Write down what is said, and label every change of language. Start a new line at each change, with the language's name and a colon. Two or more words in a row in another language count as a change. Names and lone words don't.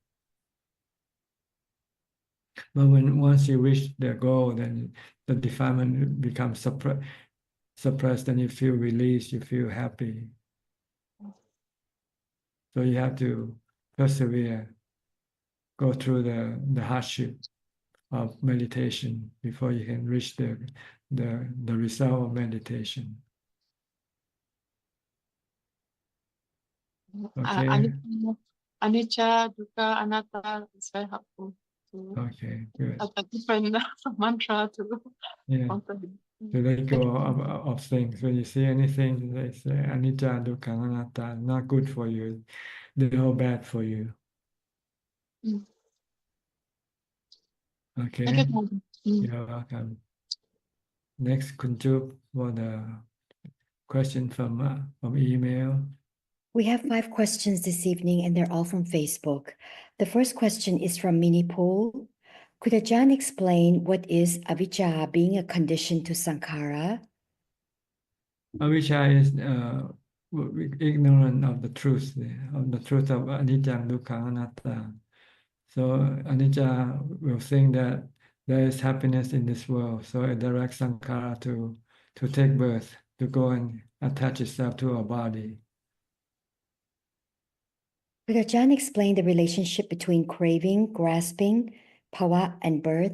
English: But once you reach the goal, then the defilement becomes suppressed, and you feel released, you feel happy. So you have to persevere, go through the hardship of meditation before you can reach the result of meditation. Okay.
Pali: Anicca, dukkha, anatta
English: is very helpful. Okay, good. A different mantra to Yeah. To let go of things. When you see anything, they say
Pali: anicca, dukkha, anatta,
English: not good for you. They're all bad for you. Okay. Thank you. You're welcome. Next, Kunjup for the question from email. We have 5 questions this evening, and they're all from Facebook. The first question is from Mini Pool. Could Ajahn explain what is avijja being a condition to sankhara? Avijja is ignorant of the truth of anicca, dukkha, anatta. So anicca will think that there is happiness in this world, so it directs sankhara to take birth, to go and attach itself to a body. Could Ajahn explain the relationship between craving, grasping, bhava, and birth?